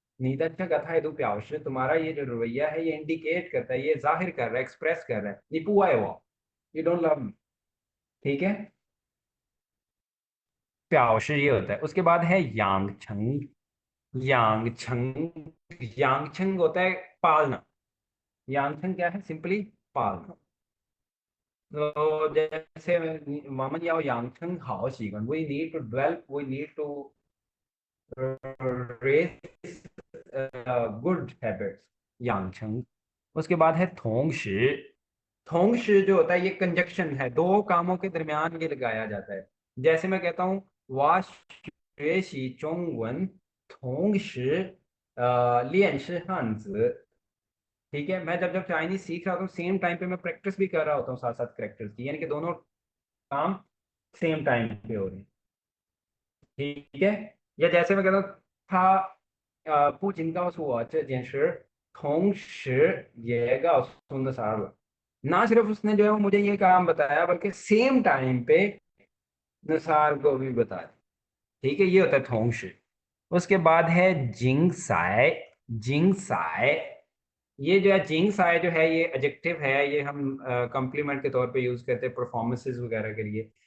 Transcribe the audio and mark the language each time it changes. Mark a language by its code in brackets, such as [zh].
[zh] 你的这个态度表示 [hi] तुम्हारा ये जो रवैया है ये इंडिकेट करता है, ये जाहिर कर रहा है, एक्सप्रेस कर रहा है [zh] 你不爱我 [en] you don't love me। [hi] ठीक है, 表示ये होता है। उसके बाद है यांग छंग। यांग छंग, यांग छंग होता है पालना। यांग छंग क्या है? सिंपली पालना। [en] तो जैसे [zh] 我们要养成好习惯 [en] we need to develop, we need to raise good habits, 养成। [hi] उसके बाद है थोंग शी। थोंग शी जो होता है ये कंजक्शन है, दो कामों के दरमियान ये लगाया जाता है। जैसे मैं कहता हूँ [zh] 我学习中文同时练习汉字। [hi] ठीक है, मैं जब जब चाइनीज सीख रहा होता हूँ सेम टाइम पे मैं प्रैक्टिस भी कर रहा होता हूँ साथ साथ करेक्टर्स की, यानी कि दोनों काम सेम टाइम पे हो रहे हैं। ठीक है, या जैसे मैं कहता हूँ [zh] 他不仅告诉我这件事同时也告诉那啥了। [hi] ना सिर्फ उसने जो है वो मुझे ये काम बताया बल्कि सेम टाइम पे नसार को भी बताया। ठीक है, ये होता है थोंगशी। उसके बाद है जिंग साय। जिंग साय, ये जो है जिंग साय जो है ये एडजेक्टिव है, ये हम कॉम्प्लीमेंट के तौर पे यूज करते हैं परफॉर्मेंसेस वगैरह के लिए।